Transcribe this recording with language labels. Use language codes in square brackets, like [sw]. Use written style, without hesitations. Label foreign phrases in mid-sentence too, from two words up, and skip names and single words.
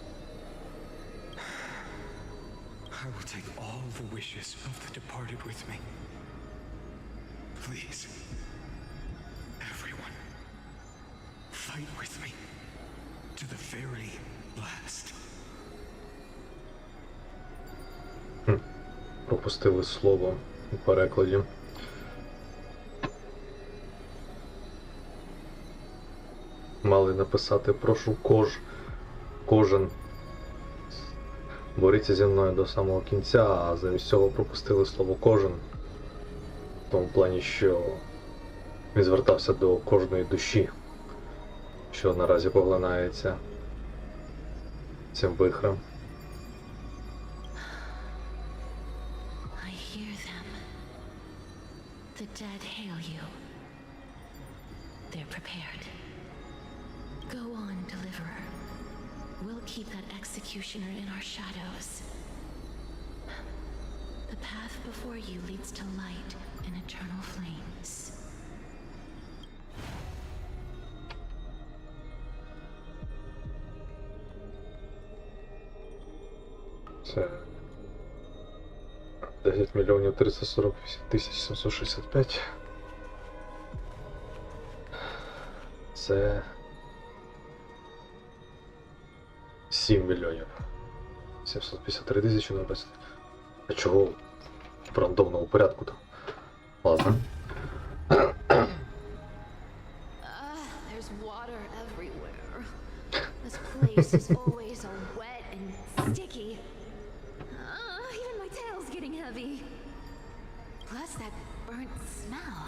[en] I will take all the wishes of the departed with me. Please, everyone, fight with me to the very last. [uk] Пропустили слово у перекладі. Мали написати прошу кожен боріться зі мною до самого кінця, а замість цього пропустили слово кожен. В тому плані, що він звертався до кожної душі, що наразі поглинається цим вихрем. [en] I hear them. The dead hail you. They're prepared. Go on, Deliverer. We'll keep that executioner in our shadows. The path before you leads to light and eternal flames. [uk] Це 10 мільйонів 348 тисяч 765. Це 7 мільйонів 753 тисячі на 20. А чого в рандомному порядку-то? Ладно. [en] There's water everywhere. This place is always all wet and sticky. Even my tail's getting heavy. Plus that burnt smell.